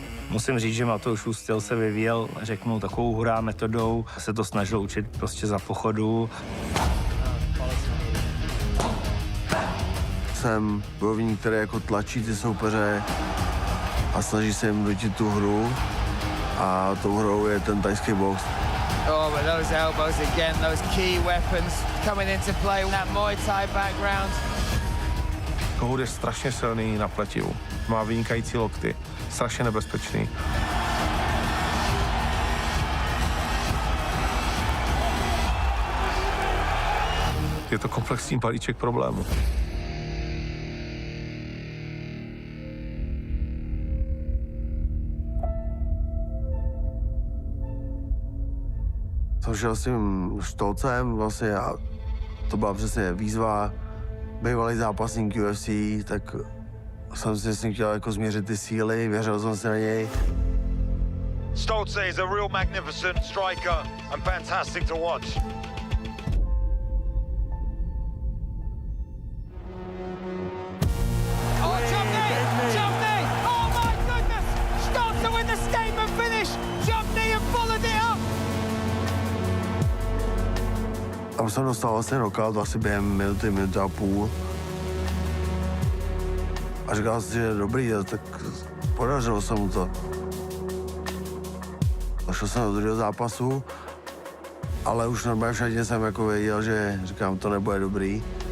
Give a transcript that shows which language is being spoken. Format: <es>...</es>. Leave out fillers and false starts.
<cs>Musím říct, že Matoušův styl se vyvíjel, řeknu, takovou hurá metodou. Se to snažil učit prostě za pochodu. Jsem bojovník, který jako tlačí ty soupeře a snaží se jim dotit tu hru. A tou hrou je ten thajský box.</cs> <en>Oh, but those elbows again, those key weapons coming into play, that Muay Thai background.</en> <cs>Kohout je strašně silný na pletivu. Má vynikající lokty. Strašně nebezpečný. Je to komplexní balíček problémů. Jsem šel s tím Štolcem vlastně a to byla přesně výzva. Bývalý zápasník UFC, tak jsem si s ním chtěl jako změřit ty síly, věřil jsem si na něj.</cs> <en>Stolze is a real magnificent striker and fantastic to watch. Oh, jump knee! Oh my goodness! Stolze with the statement finish! Jump knee and followed it up!</en> <cs>Tam jsem dostal vlastně knockout asi během minuty a půl. A říkal si, že dobrý, tak podařilo se mu to. Šel jsem do druhého zápasu, ale už normálně všadně jsem jako věděl, že říkám, to nebude dobrý.</cs>